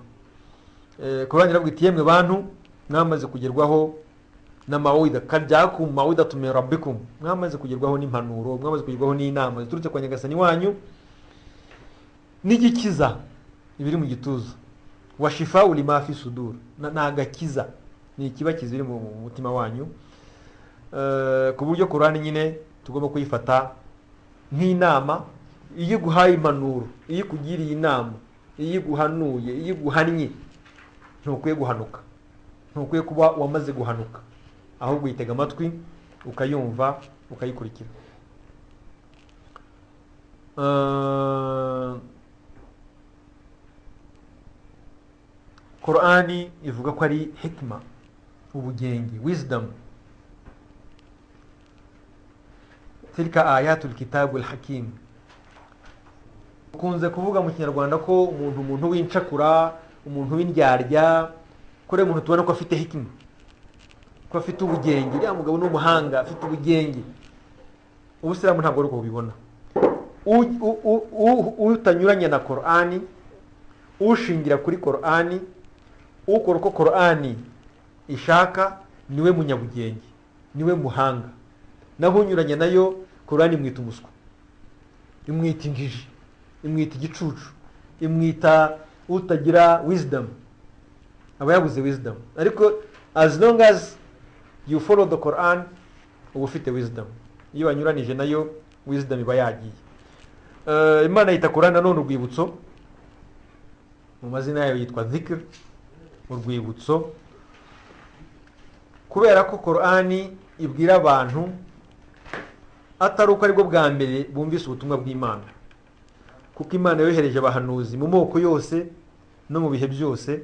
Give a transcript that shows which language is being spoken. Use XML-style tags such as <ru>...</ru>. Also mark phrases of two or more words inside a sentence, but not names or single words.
<rw>Qur'ani iravuga iti yemwe bantu mwamaze kugerwaho n'amawida,</rw> <ar>جاءتكم موعظة من ربكم,</ar> <rw>mwamaze kugerwaho n'impanuro, mwamaze kugerwaho n'inama ziturutse kwa Nyagasani wanyu, n'igikiza ibiri mu gituza,</rw> <ar>وشفاء لما في الصدور,</ar> <rw>n'agakiza, ni ikibakiza biri mu mutima wanyu. Ku buryo Qur'ani nyine tugomba kuyifata nk'inama, iyo guhaye impanuro, iyo kugiriye inama, iyo guhanuye, iyo guhannye, ntukwiye guhanuka, ntukwiye kuba wamaze guhanuka, ahubwo uyitega amatwi ukayumva ukayikurikira. Qur'ani ivuga ko ari hikma, ubugenge, wisdom.</rw> <ar>تلك آيات الكتاب الحكيم.</ar> <rw>Kunze kuvuga mu Kinyarwanda ko umuntu w'incakura, umuntu w'indyarya, kore umuntu tubona ko afite hikima, ko afite ubugenge, uriya mugabo n'umuhanga, afite ubugenge. Ubusilamu ntabwo ari uko bubibona. Utanyuranye na Qur'ani, ushingira kuri Qur'ani, ukora uko Qur'ani ishaka, niwe munyabugenge, niwe muhanga. Naho unyuranye nayo, Qur'ani imwita umuswa, imwita injiji, imwita igicucu, imwita utagira wisdom, aba yabuze wisdom.</rw> <en>Ariko as long as you follow the Quran,</en> <rw>uba ufite wisdom. Iyo wanyuranije nayo, wisdom iba yagiye. Imana yita Qur'an nanone urwibutso, mu mazina yayo yitwa dhikr, urwibutso, kubera ko Qur'ani ibwira abantu atari uko aribwo bwa mbere bumvise ubutumwa bw'Imana, kuko Imana yohereje abahanuzi mu moko yose no mu bihe byose.</rw>